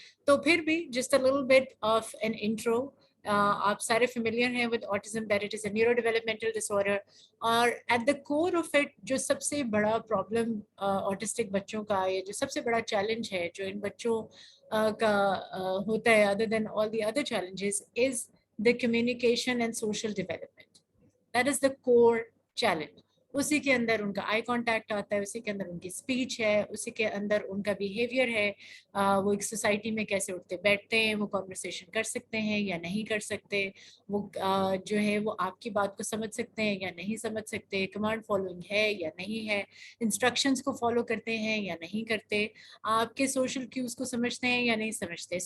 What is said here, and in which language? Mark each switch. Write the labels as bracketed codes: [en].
[ur] تو پھر بھی [en] Just a little bit of an intro. آپ سارے familiar ہیں with autism that it is a neuro developmental disorder. [ur] اور at the cover of it جو سب سے بڑا پرابلم آٹسٹک بچوں کا، یا جو سب سے بڑا چیلنج ہے جو ان بچوں کا ہوتا ہے [en] other than all the other challenges is the communication and social development. That is the core challenge. [ur] اسی کے اندر ان کا آئی کانٹیکٹ آتا ہے، اسی کے اندر ان کی اسپیچ ہے، اسی کے اندر ان کا بیہیویئر ہے، وہ ایک سوسائٹی میں کیسے اٹھتے بیٹھتے ہیں، وہ کانورسیشن کر سکتے ہیں یا نہیں کر سکتے، وہ جو ہے وہ آپ کی بات کو سمجھ سکتے ہیں یا نہیں سمجھ سکتے، کمانڈ فالوئنگ ہے یا نہیں ہے، انسٹرکشنز کو فالو کرتے ہیں یا نہیں کرتے، آپ کے سوشل کیوز کو سمجھتے ہیں یا نہیں سمجھتے.